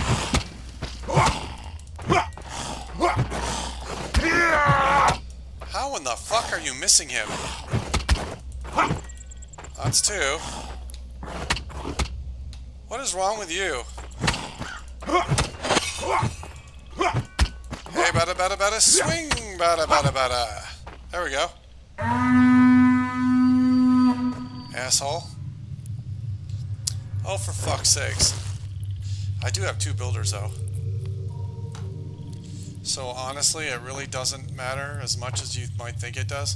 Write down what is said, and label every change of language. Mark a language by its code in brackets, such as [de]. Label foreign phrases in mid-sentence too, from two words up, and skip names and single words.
[en] How in the fuck are you missing him? That's two. What is wrong with you? Hey, bada bada bada, swing, bada bada bada. There we go. Asshole. Oh, for fuck's sakes. I do have two builders, though. So honestly, it really doesn't matter as much as you might think it does.